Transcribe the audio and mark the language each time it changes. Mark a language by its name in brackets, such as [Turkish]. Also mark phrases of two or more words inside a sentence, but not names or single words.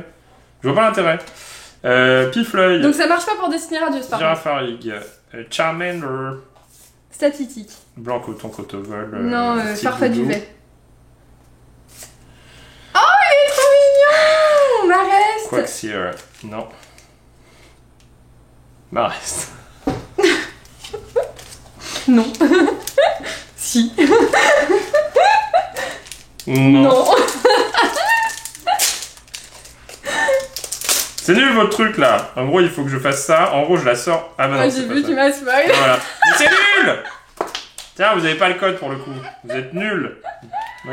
[French] Je vois pas l'intérêt. Pifleuil. Donc ça marche pas pour dessiner Radius, par contre. Girafarig. Charmander. Statistique. Blanc coton cotovol. Non, Farfa Duvet. Oh, il est trop mignon! Marest. Quaxir. Non. Marest. Non. Si. Non. C'est nul votre truc là. En gros, il faut que je fasse ça. En gros, je la sors. Ah, bah non, j'ai vu, tu m'as spoil. Voilà. Mais c'est nul! Tiens, vous avez pas le code pour le coup.